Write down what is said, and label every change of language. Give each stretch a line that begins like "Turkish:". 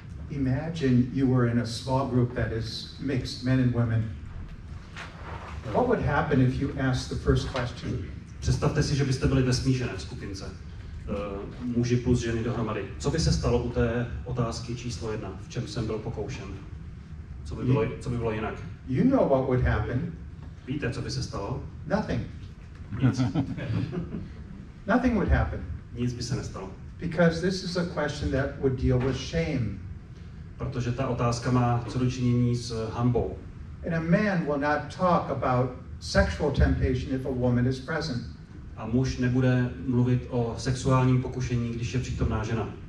English: Imagine you were in a small group that is mixed, men and women. What would happen if you asked the first question?
Czech: Představte si, že byste byli ve smíšené skupince. Muži plus ženy dohromady. Co by se stalo u té otázky číslo 1? V čem jsem byl pokoušen? Co by bylo jinak?
English: You know what would happen.
Czech: Víte, co by se stalo?
English: Nothing.
Czech: Nic.
English: Nothing would happen.
Czech: Nic by se nestalo.
English: Because this is a question that would deal with shame.
Czech: Protože ta otázka má co dočinění s hanbou.
English: And a man will not talk about sexual temptation if a woman is present.
Czech: A muž nebude mluvit o sexuálním pokušení, když je přítomná žena.